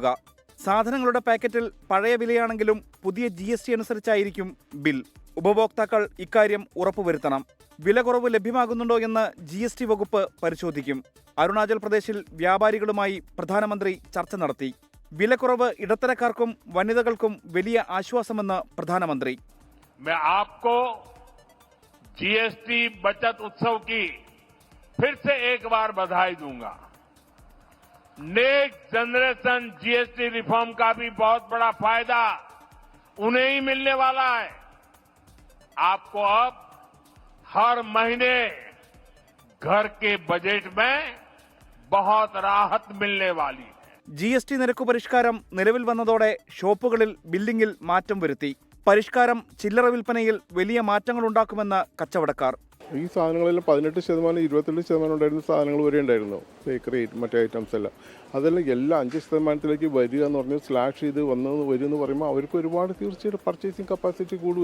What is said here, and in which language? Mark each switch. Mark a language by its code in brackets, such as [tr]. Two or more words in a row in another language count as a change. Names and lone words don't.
[ml] സാധനങ്ങളുടെ പാക്കറ്റിൽ പഴയ വിലയാണെങ്കിലും പുതിയ GST അനുസരിച്ചായിരിക്കും ബിൽ. ഉപഭോക്താക്കൾ ഇക്കാര്യം ഉറപ്പുവരുത്തണം. വില കുറവ് ലഭ്യമാകുന്നുണ്ടോ എന്ന് GST വകുപ്പ് പരിശോധിക്കും. അരുണാചൽ പ്രദേശിൽ വ്യാപാരികളുമായി പ്രധാനമന്ത്രി ചർച്ച നടത്തി. വിലക്കുറവ് ഇടത്തരക്കാർക്കും വനിതകൾക്കും വലിയ ആശ്വാസമെന്ന് പ്രധാനമന്ത്രി. [hi] GST बचत उत्सव की फिर से एक बार बधाई दूंगा. [en] next generation GST reform [hi] का भी बहुत बड़ा फायदा उन्हें ही मिलने वाला है. आपको अब हर महीने घर के बजट में बहुत राहत मिलने वाली है. [ml] GST നിരക്ക് പരിഷ്കാരം നിലവിൽ വന്നതോടെ ഷോപ്പുകളിൽ ബില്ലിംഗിൽ മാറ്റം വരുത്തി. പരിഷ്കാരം ചില്ലറ വിൽപ്പനയിൽ വലിയ മാറ്റങ്ങളുണ്ടാക്കുമെന്ന് കച്ചവടക്കാർ. ഈ സാധനങ്ങളെല്ലാം 18%, 28% ഉണ്ടായിരുന്ന സാധനങ്ങൾ വരെ ഉണ്ടായിരുന്നു. ബേക്കറി മറ്റേ ഐറ്റംസ് എല്ലാം അതെല്ലാം എല്ലാം 5% വരിക എന്ന് പറഞ്ഞാൽ സ്ലാഷ് ചെയ്ത് വരും എന്ന് പറയുമ്പോൾ അവർക്ക് ഒരുപാട് തീർച്ചയായിട്ടും [en] purchasing capacity [ml] കൂടും.